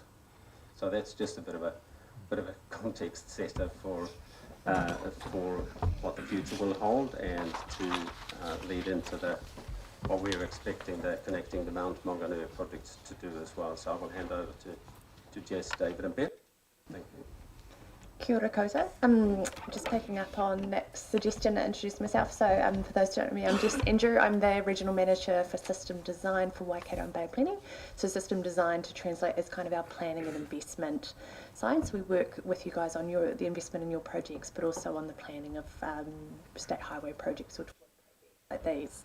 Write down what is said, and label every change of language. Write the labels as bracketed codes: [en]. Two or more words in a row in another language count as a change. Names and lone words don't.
[en] So that's just a bit of a context setter for what the future will hold, and to lead into what we're expecting the Connecting the Mount Maunganui project to do as well. So I will hand over to Jess, David and Beth. Thank you. [mi] Kia ora koutou. [en] Just picking up on Nick's suggestion to introduce myself. So for those who don't know me, I'm Jess Andrew. I'm the Regional Manager for System Design for Waikato and Bay Planning. So system design to translate as kind of our planning and investment side. So we work with you guys on the investment in your projects, but also on the planning of state highway projects or like these.